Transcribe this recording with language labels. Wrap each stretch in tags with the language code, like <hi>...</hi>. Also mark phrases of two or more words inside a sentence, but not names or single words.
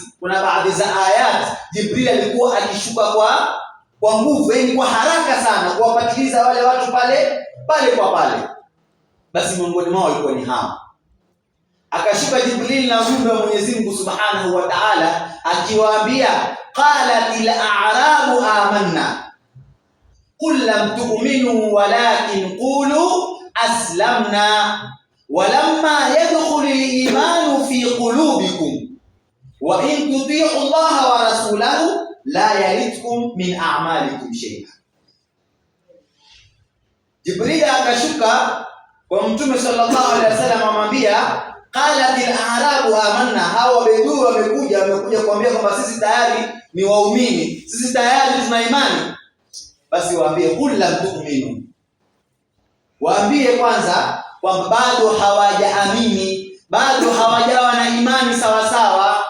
<sw>Kuna baadhi za ayat Jibril alikuwa akishuka kwa nguvu, yani kwa haraka sana, kuwapatiliza wale watu pale kwa pale. Basi miongoni mwao ilikuwa ni hao. Akashuka Jibril na ujumbe wa Mwenyezi Mungu</sw> <ar>سبحانه وتعالى</ar> <sw>akiwaambia,</sw> <ar>قالت الأعراب آمنا قل لم تؤمنوا ولكن قولوا أسلمنا ولما يدخل الإيمان في قلوبكم وإن تطيعوا الله ورسوله لا يلتكم من أعمالكم شيئا.</ar> <sw>Jibril akashuka kwa Mtume</sw> <ar>صلى الله عليه وسلم</ar> <sw>amwambia,</sw> <ar>قالت الأعراب آمنا,</ar> <sw>hawa bedui wamekuja kuambia kwamba sisi tayari ni waumini, sisi tayari tuna imani. Basi waambie,</sw> <ar>قل لم تؤمنوا,</ar> <sw>waambie kwanza kwamba bado hawajaamini, bado hawajawa na imani sawa sawa.</sw>